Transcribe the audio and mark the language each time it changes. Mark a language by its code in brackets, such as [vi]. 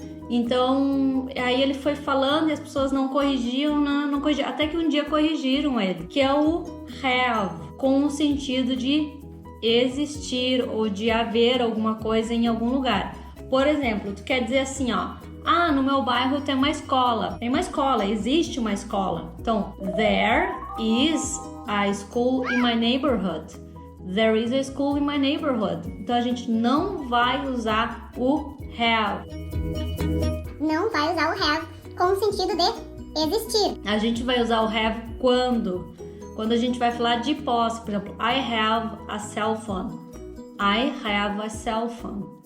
[pt] Então, aí ele foi falando e as pessoas não corrigiam, até que um dia corrigiram ele, que é o have, com o sentido de existir ou de haver alguma coisa em algum lugar. Por exemplo, tu quer dizer assim, ó, no meu bairro tem uma escola. Tem uma escola, existe uma escola. Então, [en] there is a school in my neighborhood. There is a school in my neighborhood. [pt] Então, a gente não vai usar o have. Não vai usar o have com o sentido de existir. A gente vai usar o have quando a gente vai falar de posse. Por exemplo, [en] I have a cell phone. I have a cell phone.